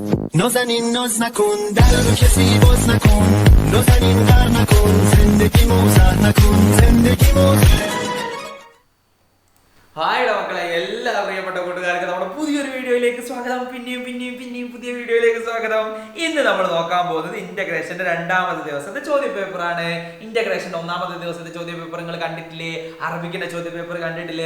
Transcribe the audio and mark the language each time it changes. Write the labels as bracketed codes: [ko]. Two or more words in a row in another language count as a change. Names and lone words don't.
[fa] نازنین ناز نکن در رو کسی باز نکن نازنین غر نکن زندگی موزه نکن زندگی موزه [ml] ഹായ് മക്കളെ, എല്ലാ പ്രിയപ്പെട്ട കൂട്ടുകാർക്ക് നമ്മുടെ പുതിയൊരു വീഡിയോയിലേക്ക് സ്വാഗതം. പിന്നെയും പുതിയ വീഡിയോയിലേക്ക് സ്വാഗതം. ഇന്ന് നമ്മൾ നോക്കാൻ പോകുന്നത് ഇന്റഗ്രേഷന്റെ രണ്ടാമത്തെ ദിവസത്തെ ചോദ്യ പേപ്പറാണ്. ഇന്റഗ്രേഷന്റെ ഒന്നാമത്തെ ദിവസത്തെ ചോദ്യ പേപ്പർ നിങ്ങൾ കണ്ടിട്ടില്ലേ? അറബിക്കിന്റെ ചോദ്യ പേപ്പർ കണ്ടിട്ടില്ലേ?